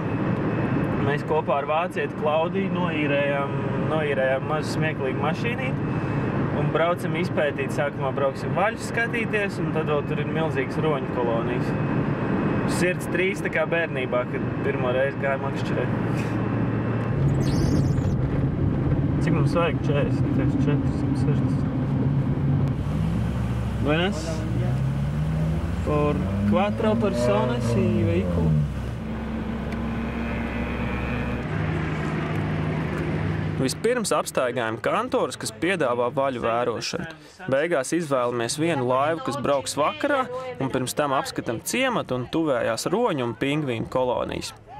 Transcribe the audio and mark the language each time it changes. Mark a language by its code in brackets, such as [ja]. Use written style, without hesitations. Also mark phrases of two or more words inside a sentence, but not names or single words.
[lv] Mēs kopā ar vācieti Klaudiju noīrējām mazu smieklīgu mašīnīti un braucam izpētīt. Sākumā brauksim vaļus skatīties, un tad vēl tur ir milzīgas roņu kolonijas. Sirds trīs tā kā bērnībā, kad pirmo reizi gāju makšķerēt. Cik mums vajag? 40, 460. [es] Buenas. Por 4 personas y vehículo. [lv] Vispirms apstaigājam kantorus, kas piedāvā vaļu vērošanu. Beigās izvēlamies vienu laivu, kas brauks vakarā, un pirms tam apskatam ciematu un tuvējās roņu un pingvīnu kolonijas.